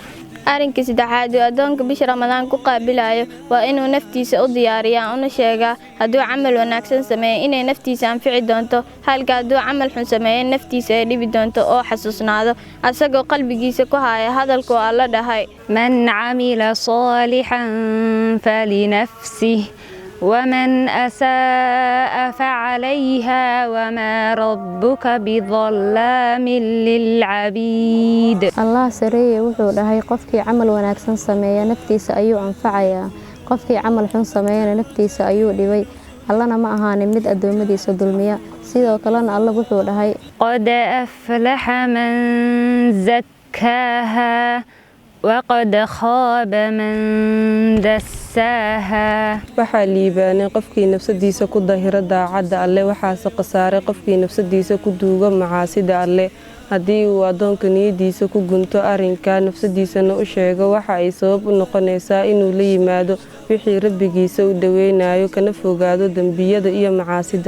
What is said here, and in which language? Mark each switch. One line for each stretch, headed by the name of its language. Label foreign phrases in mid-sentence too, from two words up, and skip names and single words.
Somali: arinka saddexaad oo adoonka bisha Ramadaan ku qaabilayo waa inuu naftiisa u diyaariyaa una sheegaa hadduu camal wanaagsan sameeyo inay naftiisa anfici doonto halka hadduu camal xun sameeyo naftiisa ay dhibi doonto oo xasuusnaado asagoo qalbigiisa ku haya hadalka oo Alla dhahay
Arabic: من عمل صالحا فلنفسه ومن أساء فعليها وما ربك بظلام للعبيد. الله سريه
Somali: wuxuu dhahay qofkii camal wanaagsan sameeya naftiisa ayuu anfacayaa qofkii camal xun sameeyana naftiisa ayuu dhibay. Allana ma ahaanin mid adoomadiisa dulmiya. sidoo kalena Allah wuxuu dhahay
Arabic: قد أفلح من زكاها وقد خاب من دساها.
Somali: waxaa liibaanay qofkii nafsadiisa ku daahira daacada alle waxaase qasaaray qofkii nafsadiisa ku duuga macaasida alle. haddii uu adoonka niyadiisa ku gunto arinka nafsadiisana u sheego waxa ay sabab u noqonaysaa inuu la yimaado wixii rabbigiisa u dhaweynayo kana fogaado dambiyada iyo macaasida.